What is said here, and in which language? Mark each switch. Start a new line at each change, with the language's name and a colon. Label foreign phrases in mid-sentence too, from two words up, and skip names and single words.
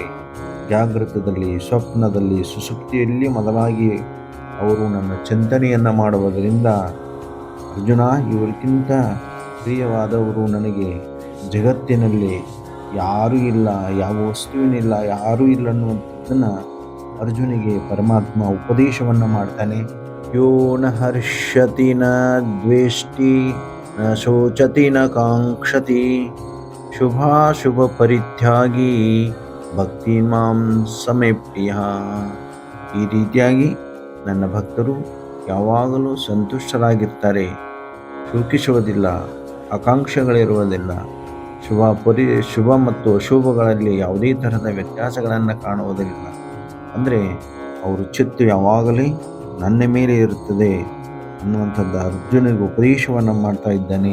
Kannada: ಜಾಗೃತದಲ್ಲಿ, ಸ್ವಪ್ನದಲ್ಲಿ, ಸುಷುಪ್ತಿಯಲ್ಲಿ ಮೊದಲಾಗಿ ಅವರು ನನ್ನ ಚಿಂತನೆಯನ್ನು ಮಾಡುವುದರಿಂದ ಅರ್ಜುನ, ಇವರಿಗಿಂತ ಪ್ರಿಯವಾದವರು ನನಗೆ ಜಗತ್ತಿನಲ್ಲಿ ಯಾರೂ ಇಲ್ಲ, ಯಾವ ವಸ್ತುವಿನಿಲ್ಲ, ಯಾರೂ ಇಲ್ಲ ಅನ್ನುವಂಥದ್ದನ್ನು ಅರ್ಜುನಿಗೆ ಪರಮಾತ್ಮ ಉಪದೇಶವನ್ನು ಮಾಡ್ತಾನೆ.
Sanskrit: ಯೋ ನ ಹರ್ಷತಿ ನ ದ್ವೇಷ್ಟಿ ನ ಶೋಚತಿ ನ ಕಾಂಕ್ಷತಿ ಶುಭಾಶುಭ ಪರಿತ್ಯಾಗಿ ಭಕ್ತಿ ಮಾಂ ಸಮೇ ಪ್ರಿಯ.
Kannada: ಈ ರೀತಿಯಾಗಿ ನನ್ನ ಭಕ್ತರು ಯಾವಾಗಲೂ ಸಂತುಷ್ಟರಾಗಿರ್ತಾರೆ, ಶೋಕಿಸುವುದಿಲ್ಲ, ಆಕಾಂಕ್ಷೆಗಳಿರುವುದಿಲ್ಲ, ಶುಭ ಮತ್ತು ಅಶುಭಗಳಲ್ಲಿ ಯಾವುದೇ ತರಹದ ವ್ಯತ್ಯಾಸಗಳನ್ನು ಕಾಣುವುದಿಲ್ಲ. ಅಂದರೆ ಅವರು ಚಿತ್ತು ಯಾವಾಗಲೇ ನನ್ನ ಮೇಲೆ ಇರುತ್ತದೆ ಅನ್ನುವಂಥದ್ದು ಅರ್ಜುನಿಗೆ ಉಪದೇಶವನ್ನು ಮಾಡ್ತಾ ಇದ್ದಾನೆ.